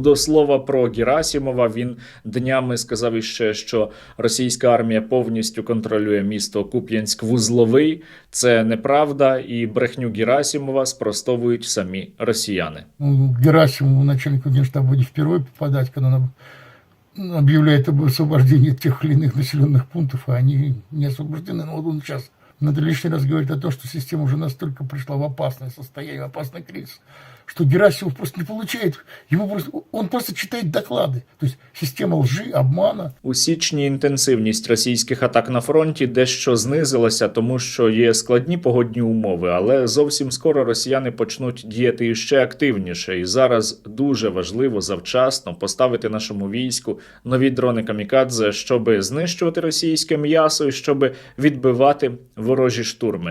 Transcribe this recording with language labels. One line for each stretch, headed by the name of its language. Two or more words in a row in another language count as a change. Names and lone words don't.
Ukrainian: До слова про Герасимова, він днями сказав іще, що російська армія повністю контролює місто Куп'янськ-Вузловий. Це неправда, і брехню Герасимова спростовують самі росіяни.
Russian: Герасимову, начальнику Генштаба, не впервые попадать, когда он объявляет об освобождении тех или иных населенных пунктов, а они не освобождены. Но вот он сейчас надо лишний раз говорить о том, что система уже настолько пришла в опасное состояние, в опасный кризис, что Герасимов просто не получает, он просто читает доклады. То есть система лжи, обмана.
Ukrainian: У січні інтенсивність російських атак на фронті дещо знизилася, тому що є складні погодні умови, але зовсім скоро росіяни почнуть діяти іще активніше. І зараз дуже важливо завчасно поставити нашому війську нові дрони камікадзе, щоб знищувати російське м'ясо і щоб відбивати ворожі штурми.